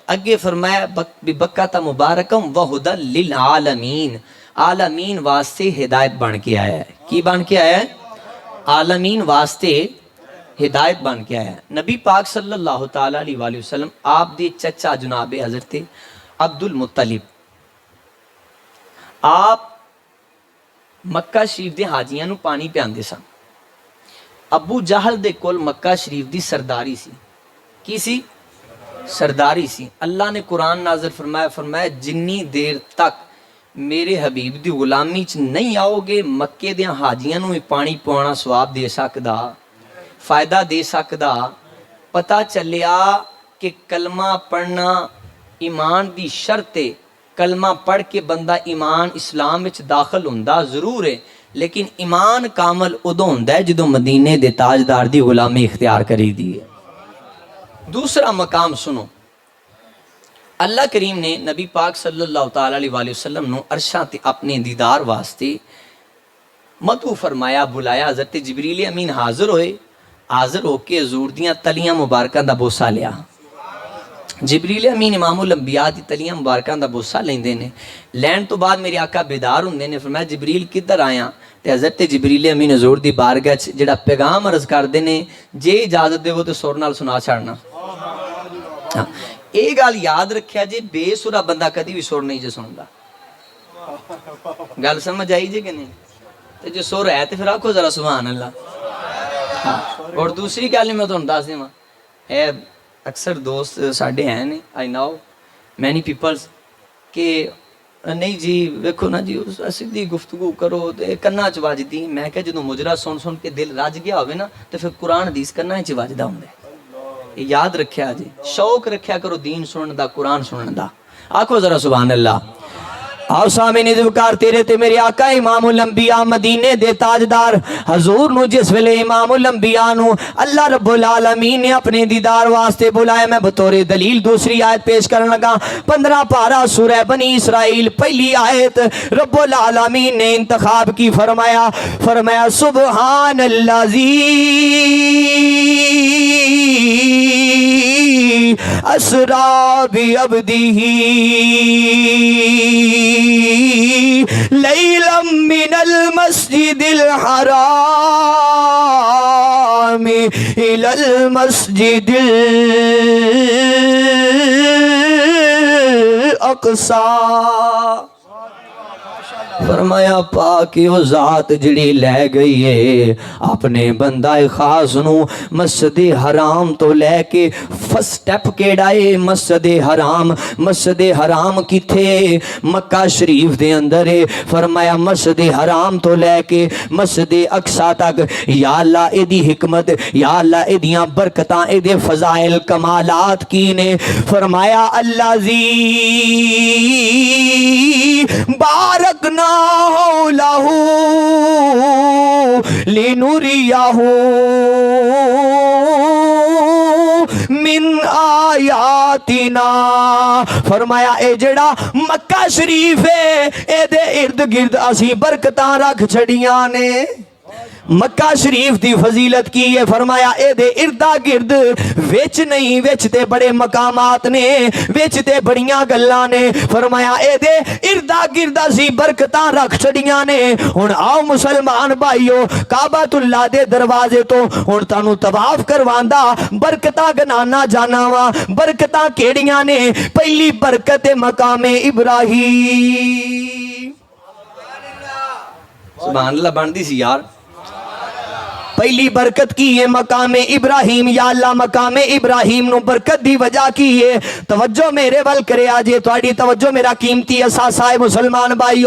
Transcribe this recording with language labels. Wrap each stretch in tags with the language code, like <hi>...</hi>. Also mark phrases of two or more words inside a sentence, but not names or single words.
<pa>اگے فرمایا</pa> <ar>ببکۃ مبارکم وہدی للعالمین،</ar> <pa>عالمین واسطے ہدایت بن کے آیا ہے۔ کی بن کے آیا ہے؟ عالمین واسطے ہدایت بن کے آیا ہے۔ نبی پاک</pa> <ar>صلی اللہ تعالیٰ علیہ وآلہ وسلم</ar> <pa>آپ دے چچا جناب حضرت عبد المطلب، آپ مکہ شریف دے حاجیاں نو پانی پیاندے سن۔ ابو جہل دے کول مکہ شریف دی سرداری سی، کی سی؟ سرداری سی۔ اللہ نے قرآن نازل فرمایا جنی دیر تک میرے حبیب دی غلامی چ نہیں آؤ گے مکے دیاں حاجیاں نو پانی پوانا ثواب دے سکدا، فائدہ دے سکدا۔ پتہ چلیا کہ کلمہ پڑھنا ایمان دی شرط ہے، کلمہ پڑھ کے بندہ ایمان اسلام وچ داخل ہوندا ضرور ہے، لیکن ایمان کامل ادو ہوندا ہے جدوں مدینے دے تاجدار دی غلامی اختیار کری دی ہے۔ دوسرا مقام سنو، اللہ کریم نے نبی پاک</pa> <ar>صلی اللہ تعالیٰ علیہ وآلہ وسلم</ar> <pa>نو عرشاں تے اپنے دیدار واسطے مدعو فرمایا، بلایا۔ حضرت جبریل امین حاضر ہوئے، حاضر ہو کے حضور دیاں تلیاں مبارکاں دا بوسہ لیا۔ جبریل امین امام الانبیاء دی تلیاں مبارکاں دا بوسہ لیندے نے، لین تو بعد میرے آقا بیدار ہوندے نے، فرمایا جبریل کدھر آیا؟ تے حضرت جبریل امین حضور دی بارگاہ جڑا پیغام عرض کردے نے، جے اجازت دے وہ تے سر نال سنا چھڑنا۔ ایک گل یاد رکھیا جی، بے سرا بندہ کدی بھی سر نہیں جے سندا۔ گل سمجھ آئی جی کہ نہیں؟ تے جو سر ہے تے پھر آکھو ذرا</pa> <ar>سبحان اللہ۔</ar> <pa>اور دوسری گل میں تھانوں دس دیواں، اے اکثر دوست ساڈے ہیں نے،</pa> <en>I know many people,</en> <pa>کہ کہ نہیں جی ویکھو نا جی سیدھی گفتگو کرو تے کناں چ وجدی. میں کہ جدوں مجرا سن کے دل رج گیا ہوئے نا تے پھر قرآن حدیث کناں چ وجدا ہوندا ہے. یاد رکھیا جی, شوق رکھیا کرو دین سنن دا, قرآن سنن دا. آکھو ذرا</pa> <ar>سبحان اللہ.</ar> <pa>آؤ سامنے ذکر تیرے تے میرے آقا امام الانبیاء مدینے دے تاجدار حضور نو جس ویلے امام الانبیاء نو اللہ رب العالمین نے اپنے دیدار واسطے بلایا, میں بطور دلیل دوسری آیت پیش کرنے لگا. 15 پارہ سورہ بنی اسرائیل پہلی آیت رب العالمین نے انتخاب کی.</pa> <ar>فرمایا سبحان اللذی اسرا بعبدہ لیلا من المسجد الحرام الى المسجد الاقصی.</ar> <pa>فرمایا پاک وہ ذات جڑی لے گئی ہے اپنے بندہ خاص نو مسجد حرام تو لے کے</pa> <en>first step</en> <pa>کیڑا ہے مسجد حرام. مسجد حرام کتھے؟ مکہ شریف دے اندر ہے. فرمایا مسجد حرام تو لے کے مسجد اقصی تک. یا اللہ اے دی حکمت, یا اللہ اے دیاں برکتاں, اے دے فضائل کمالات کی نے.</pa> <ar>فرمایا اللہ زی بارکنا لہو لنریہو من آیاتنا.</ar> <pa>فرمایا اے جڑا مکہ شریف ہے اے دے ارد گرد اسی برکتاں رکھ چھڑیاں نے. مکہ شریف دی فضیلت کی ہے. فرمایا اے دے اردا گرد وچ نہیں, وچ تے بڑے مقامات نے, وچ تے بڑیاں گلاں نے. فرمایا اے دے اردا گرد اسی برکتاں رکھ چھڑیاں نے. ہن آؤ مسلمان بھائیو کعبۃ اللہ دے دروازے تو ہن تانوں طواف کرواندا برکتاں گنانا جانا وا. برکتاں کیڑیاں نے؟ پہلی برکت مقام ابراہیم.</pa> <ar>سبحان اللہ</ar> <pa>بندی سی یار. پہلی برکت کی ہے مقام ابراہیم. یا اللہ مقام ابراہیم نو برکت دی وجہ کی ہے. توجہ میرے ول کرے آجے, تھوڑی توجہ میرا قیمتی اثاثہ ہے مسلمان بھائیو.</pa>